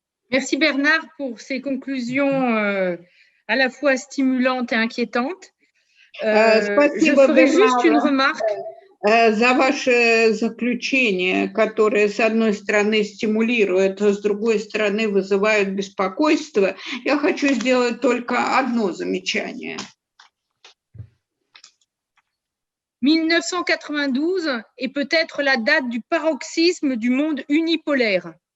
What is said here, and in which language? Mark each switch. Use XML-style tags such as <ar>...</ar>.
<fr>Merci Bernard pour ces conclusions à la fois stimulantes et inquiétantes. Je ferai juste une remarque.</fr> <ru>За ваше заключение, которое, с одной стороны, стимулирует, а с другой стороны, вызывает беспокойство, я хочу сделать только одно замечание.</ru> <fr>1992 est peut-être la date du paroxysme du monde unipolaire.</fr>